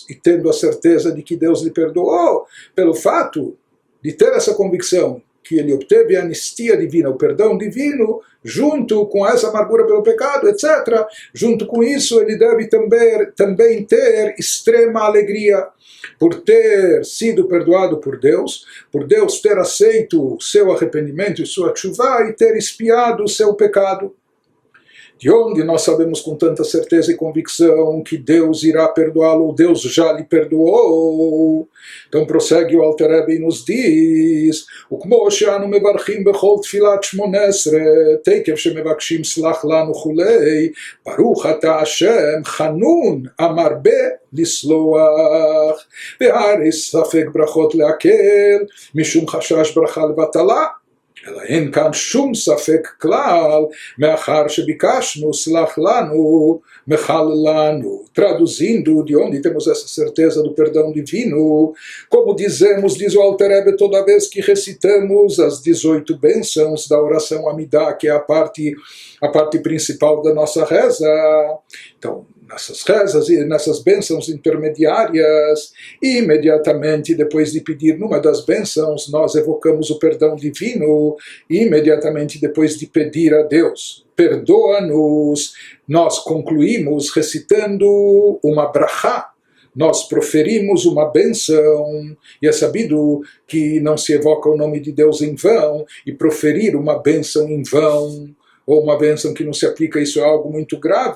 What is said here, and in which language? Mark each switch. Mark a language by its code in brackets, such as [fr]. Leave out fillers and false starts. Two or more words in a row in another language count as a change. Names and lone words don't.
[pt] e tendo a certeza de que Deus lhe perdoou, pelo fato de ter essa convicção que ele obteve a anistia divina, o perdão divino, junto com essa amargura pelo pecado, etc., junto com isso ele deve também ter extrema alegria por ter sido perdoado por Deus ter aceito o seu arrependimento e sua tchuvá e ter expiado o seu pecado. De onde nós sabemos com tanta certeza e convicção que Deus irá perdoá-lo, Deus já lhe perdoou. Então prossegue o Alter Rebbe e nos diz, [he] וכמו שאנו מברכים בכל תפילת 18, תקף שמבקשים סלח לנו וכולי, ברוך אתה השם חנון המרבה לסלוח, והרי ספק ברכות להקל, משום חשש ברכה לבטלה. אלא אין כאן שום ספק כלל, מאחר שביקשנו סלח לנו, מחל לנו. [pt] Traduzindo, de onde temos essa certeza do perdão divino, como dizemos, diz o Alter Rebbe, toda vez que recitamos as 18 bênçãos da oração Amidá, que é a parte principal da nossa reza. Então, nessas rezas e nessas bênçãos intermediárias, imediatamente depois de pedir numa das bênçãos, nós evocamos o perdão divino, imediatamente depois de pedir a Deus, perdoa-nos, nós concluímos recitando uma brachá, nós proferimos uma bênção, e é sabido que não se evoca o nome de Deus em vão, e proferir uma bênção em vão, ou uma bênção que não se aplica, isso é algo muito grave.